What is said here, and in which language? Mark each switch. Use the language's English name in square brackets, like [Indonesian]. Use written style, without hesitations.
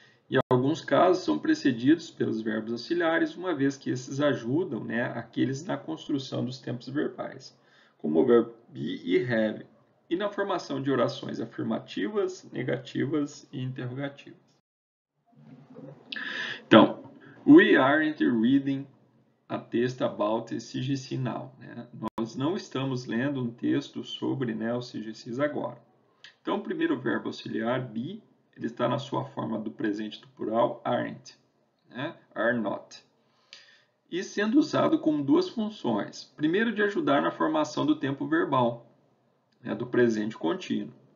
[Portuguese] Em alguns casos, são precedidos pelos verbos auxiliares, uma vez que esses ajudam, né, aqueles na construção dos tempos verbais, como o verbo be e have. e na formação de orações afirmativas, negativas e interrogativas. [English] Então, we aren't reading a text about CGC now. [Portuguese] Né? Nós não estamos lendo um texto sobre, né, o CGCs agora. Então, o primeiro verbo auxiliar, be, ele está na sua forma do presente do plural, aren't, né? Are not. E sendo usado com duas funções. Primeiro, de ajudar na formação do tempo verbal, né, do presente contínuo.